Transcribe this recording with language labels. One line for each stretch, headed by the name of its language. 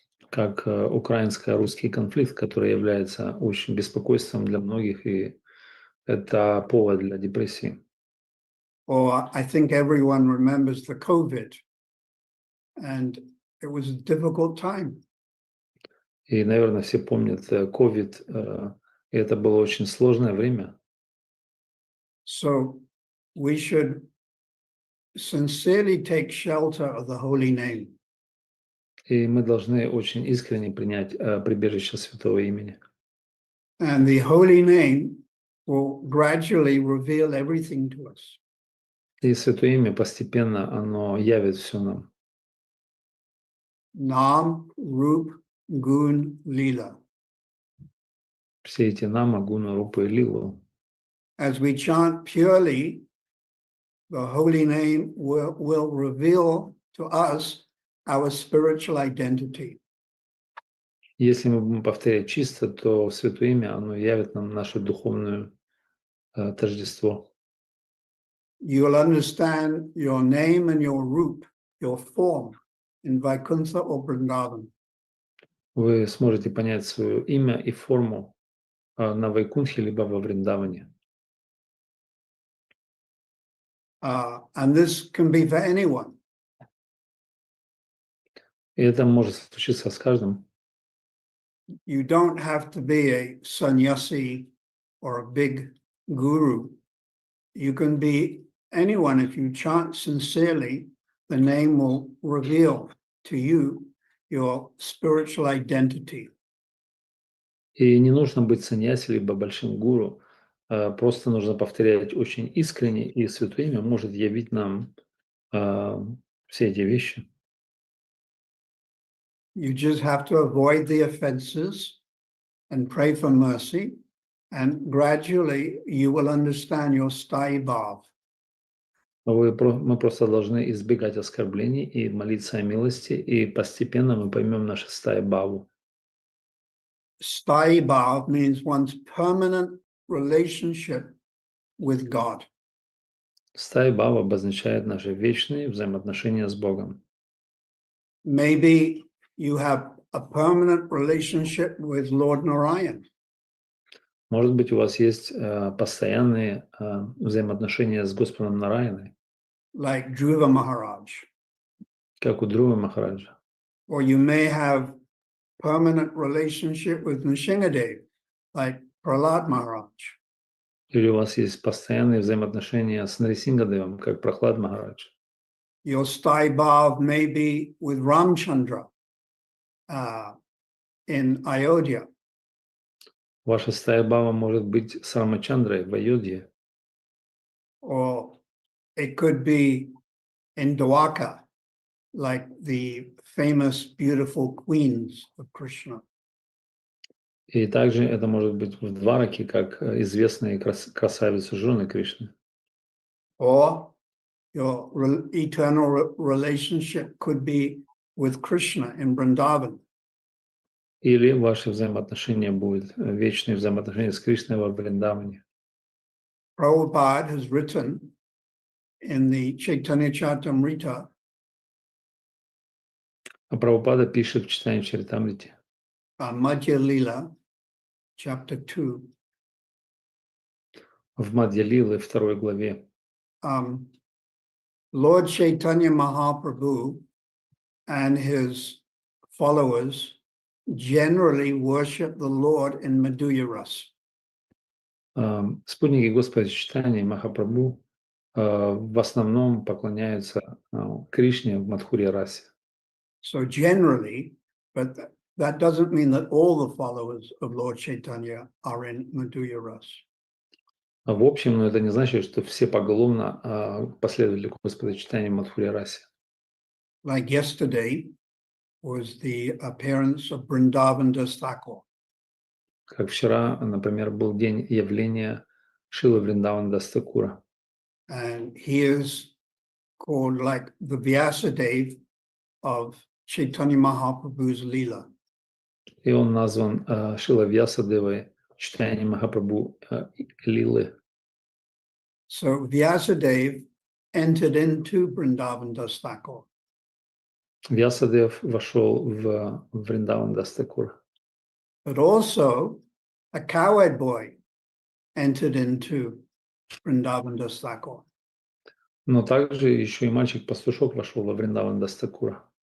Russian: Как украинско-русский конфликт, который является очень беспокойством для многих, и это повод для депрессии.
English: Or I think everyone remembers the COVID, and it was a difficult time.
Russian: И, наверное, все помнят COVID, и это было очень сложное время.
English: So we should sincerely take shelter of the holy name.
Russian: И мы должны очень искренне принять прибежище Святого Имени.
English: And the holy name will gradually reveal everything to us.
Russian: И Святое Имя постепенно, оно явит все нам.
Sanskrit: Nam, Rup, Gun, Lila.
Russian: Все эти нама, гуна, рупа и лилу.
English: As we chant purely, the holy name will reveal to us our spiritual identity.
Russian: Если мы будем повторять чисто, то Святое Имя, оно явит нам наше духовное тождество.
English: You'll understand your name and your root, your form in Vaikuntha or Vrindavan.
Russian: Вы сможете понять свое имя и форму на Вайкунтхе либо во Вриндаване.
English: And this can be for anyone.
Russian: И это может случиться с каждым.
English: You don't have to be a sannyasi or a big guru. You can be anyone. If you chant sincerely, the name will reveal to you your spiritual identity.
Russian: И не нужно быть саньяси либо большим гуру. Просто нужно повторять очень искренне, и Святое Имя может явить нам все эти вещи.
English: You just have to avoid the offenses and pray for mercy, and gradually you will understand your sthai bhav.
Russian: Мы просто должны избегать оскорблений и молиться о милости, и постепенно мы поймем наше стая баву.
English: Sthai bhav means one's permanent relationship with God.
Russian: Стая бава обозначает наши вечные взаимоотношения с Богом.
English: Maybe you have a permanent relationship with Lord Narayan.
Russian: Может быть, у вас есть постоянные взаимоотношения с Господом Нараяной,
English: Like Dhruva Maharaj.
Russian: как у Друвы Махараджа.
English: Or you may have permanent relationship with Nrsingadev, like Prahlad Maharaj.
Russian: Или у вас есть постоянные взаимоотношения с Нарисингадевом, как Прохлад Махарадж.
English: Your sthai bhav may be with Ramchandra in Ayodhya.
Russian: Ваша стая бава может быть с Рамачандрой в Айодхе.
English: Or It could be in Dwarka, like the famous, beautiful queens of Krishna.
Russian: И также это может быть в Двараке, как известные красавицы жены Кришны.
English: Or your eternal relationship could be with Krishna in Vrindavan.
Russian: Или ваши взаимоотношения будут, вечные взаимоотношения с Кришной во Вриндаване.
English: Prabhupada has written in the Chaitanya Charitamrita
Russian: А Прабхупада пишет в читании Чаритамрити,
English: Madhya Lila, chapter 2,
Russian: в Мадья Лилы, 2 главе,
English: Lord Chaitanya Mahaprabhu and his followers generally worship the Lord in Madhurya Ras.
Russian: спутники Господа Чайтаньи Махапрабху в основном поклоняются Кришне в Мадхурья Расе.
English: So generally, but that doesn't mean that all the followers of Lord Chaitanya are in Madhurya Ras.
Russian: В общем, но это не значит, что все поголовно последователи Господа Чайтаньи в Мадхурья Расе.
English: Like yesterday was the appearance of Vrindavan Das Thakur.
Russian: Как вчера, например, был день явления Шилы Вриндавана Дас Такура.
English: And he is called like the Vyasadeva of Chaitanya Mahaprabhu's Leela.
Russian: И он назван Шила Вьясадевой Чайтаньи Махапрабху Лилы.
English: So Vyasadeva entered into Vrindavan Das Thakur.
Russian: Вьясадев вошел в Вриндаван Дас Такура.
English: But also a cowherd boy entered into Vrindavan Das Thakur.
Russian: Но также еще и мальчик-пастушок вошел во Вриндаван Дас Такура.